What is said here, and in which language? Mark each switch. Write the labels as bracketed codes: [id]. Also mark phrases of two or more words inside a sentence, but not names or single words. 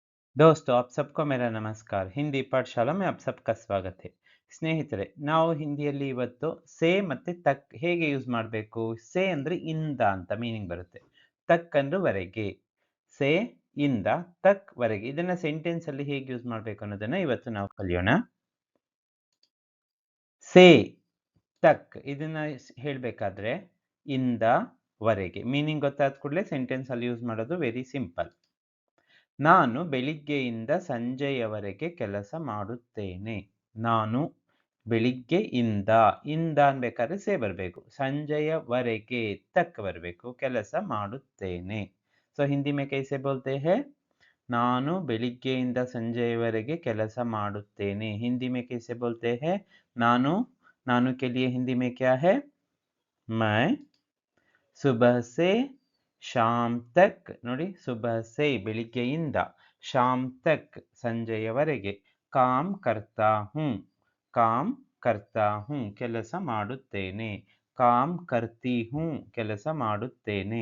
[hi] दोस्तों, आप सबको मेरा नमस्कार. हिंदी पाठशाला में आप सबका स्वागत है. [kn] ಸ್ನೇಹಿತರೆ, ನಾವು ಹಿಂದಿಯಲ್ಲಿ ಇವತ್ತು ಸೇ ಮತ್ತೆ ತಕ್ ಹೇಗೆ ಯೂಸ್ ಮಾಡಬೇಕು. ಸೇ ಅಂದ್ರೆ ಇಂದ ಅಂತ ಮೀನಿಂಗ್ ಬರುತ್ತೆ. ತಕ್ ಅಂದ್ರೆ ವರೆಗೆ. ಸೇ ಇಂದ ತಕ್ ವರೆಗೆ. ಇದನ್ನ ಸೆಂಟೆನ್ಸ್ ಅಲ್ಲಿ ಹೇಗೆ ಯೂಸ್ ಮಾಡಬೇಕು ಅನ್ನೋದನ್ನ ಇವತ್ತು ನಾವು ಕಲಿಯೋಣ. ಸೇ ತಕ್ ಇದನ್ನ ಹೇಳ್ಬೇಕಾದ್ರೆ ಇಂದ ವರೆಗೆ ಮೀನಿಂಗ್ ಗೊತ್ತಾದ ಕೂಡಲೇ ಸೆಂಟೆನ್ಸ್ ಅಲ್ಲಿ ಯೂಸ್ ಮಾಡೋದು [en] very simple. [kn] ನಾನು ಬೆಳಿಗ್ಗೆಯಿಂದ ಸಂಜೆಯವರೆಗೆ ಕೆಲಸ ಮಾಡುತ್ತೇನೆ. ನಾನು ಬೆಳಿಗ್ಗೆಯಿಂದ ಇಂದ ಅನ್ಬೇಕಾದ್ರೆ ಸೇ ಬರಬೇಕು. ಸಂಜೆಯವರೆಗೆ ತಕ್ ಬರಬೇಕು. ಕೆಲಸ ಮಾಡುತ್ತೇನೆ. [hi] ಸೊ ಹಿಂದಿ में कैसे बोलते हैं? [kn] ನಾನು ಬೆಳಿಗ್ಗೆಯಿಂದ ಸಂಜೆಯವರೆಗೆ ಕೆಲಸ ಮಾಡುತ್ತೇನೆ. [hi] ಹಿಂದಿ में कैसे बोलते हैं? ನಾನು के लिए हिंदी में क्या है? मैं सुबह से शाम तक ನೋಡಿ, सुबह से ಬೆಳಿಗ್ಗೆಯಿಂದ, शाम तक ಸಂಜೆಯವರೆಗೆ, काम करता हूं, काम करता हूं [kn] ಕೆಲಸ ಮಾಡುತ್ತೇನೆ, [hi] काम करती हूं [kn] ಕೆಲಸ ಮಾಡುತ್ತೇನೆ.